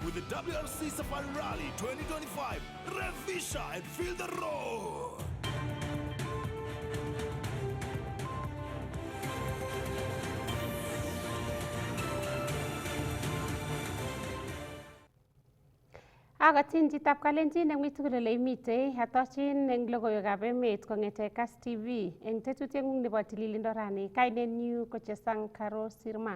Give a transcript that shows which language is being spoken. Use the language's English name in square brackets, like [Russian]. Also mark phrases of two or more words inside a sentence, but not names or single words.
[English] WRC Safari Rally 2025. Revisha and feel the roar. [Kalenjin] Agatin chitap kalenjin eng mitugul ole imite atochin eng logoiwekab emet kong'ete Kass TV eng tetutieng'ung nebo tililindo rani kainenyu ko Chesang Karo Sirma.